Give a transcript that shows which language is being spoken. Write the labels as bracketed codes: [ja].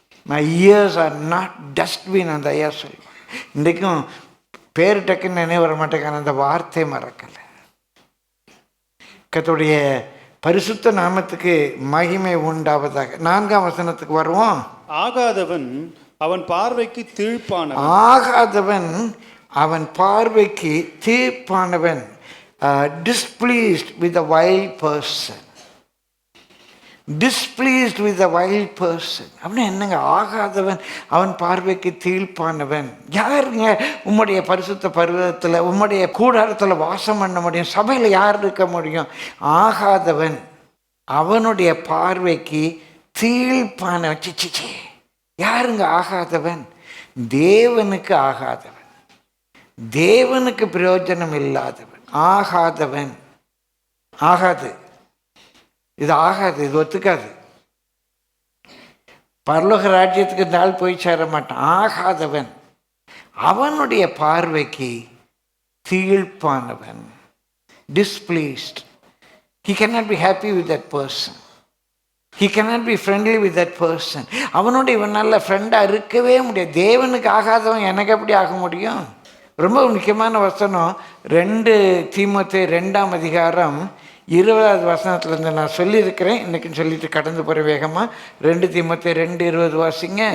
[en] my ears are not dustbin [ta] அந்த ஐயா சொல்லுவாங்க. இன்றைக்கும் பேர் டக்குன்னு நினைவு வர மாட்டேங்கான அந்த வார்த்தை மறக்கலை. கர்த்தருடைய பரிசுத்த நாமத்துக்கு மகிமை உண்டாவதாக. 4ஆம் வசனத்துக்கு வருவோம். ஆகாதவன் அவன் பார்வைக்கு தீர்ப்பானவன். ஆகாதவன் அவன் பார்வைக்கு தீர்ப்பானவன். [en] Displeased with a wild person. Displeased with a wild person [ta] அப்படின்னா என்னங்க? ஆகாதவன் அவன் பார்வைக்கு தீர்ப்பானவன். யாருங்க உம்முடைய பரிசுத்த பர்வதத்தில் உம்முடைய கூடாரத்தில் வாசம் பண்ண முடியும்? சபையில் யார் இருக்க முடியும்? ஆகாதவன் அவனுடைய பார்வைக்கு தீர்ப்பானவன். சிச்சி, யாருங்க ஆகாதவன்? தேவனுக்கு ஆகாதவன், தேவனுக்கு பிரயோஜனம் இல்லாதவன். ஆகாதவன். ஆகாது, இது ஆகாது, இது ஒத்துக்காது. பரலோக ராஜ்யத்துக்கு இந்த ஆள் போய் சேர மாட்டான். ஆகாதவன் அவனுடைய பார்வைக்கு தீர்ப்பானவன். [en] Displeased. He cannot be happy with that person. He cannot be friendly with that person. [ta] அவனோட இவன் நல்ல ஃப்ரெண்டாக இருக்கவே முடியாது. தேவனுக்கு ஆகாதவன் எனக்கு எப்படி ஆக முடியும்? ரொம்ப முக்கியமான வசனம் 2 தீமோத்தேயு 2ஆம் அதிகாரம் 20வது வசனத்துலேருந்து நான் சொல்லியிருக்கிறேன். இன்னைக்குன்னு சொல்லிட்டு கடந்து போகிற வேகமாக 2 தீமோத்தேயு 2:20 வாசிங்க.